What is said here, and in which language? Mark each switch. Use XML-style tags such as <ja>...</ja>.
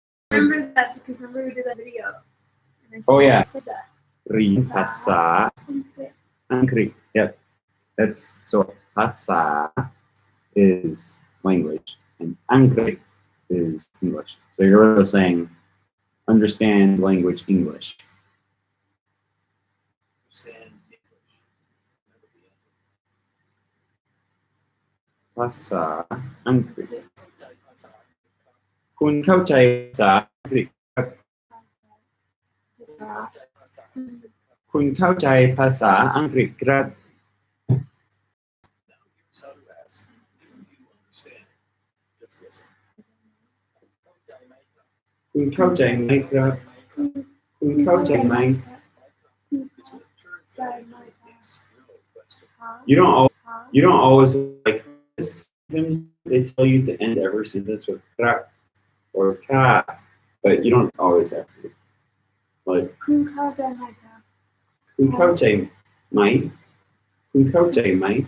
<en>Remember that because remember we did that video. And I said, Oh, yeah. I said that.</en> <th>เรียนภาษาอังกฤษ</th> <en>Yep. That's so ภาษา is language, and Angrik is English. So you're really saying understand language English. Understand English. Remember the end.</en> <th>ภาษาอังกฤษ เข้าใจภาษาอังกฤษครับ คุณเข้าใจภาษาอังกฤษครับ เข้าใจภาษาอังกฤษครับ คุณเข้าใจภาษาอังกฤษครับ</th> <en>Now here's how to ask, do you understand? Just listen.</en> <th>คุณเข้าใจไหมครับ คุณเข้าใจไหมครับ คุณเข้าใจไหม</th> <en>This will translate into yes, no question. You don't always like this. Sometimes they tell you to end every sentence with crap or ka, but you don't always have to. Like</en> <th>คุณเข้าใจไหมคะ คุณเข้าใจไหม คุณเข้าใจไหม</th>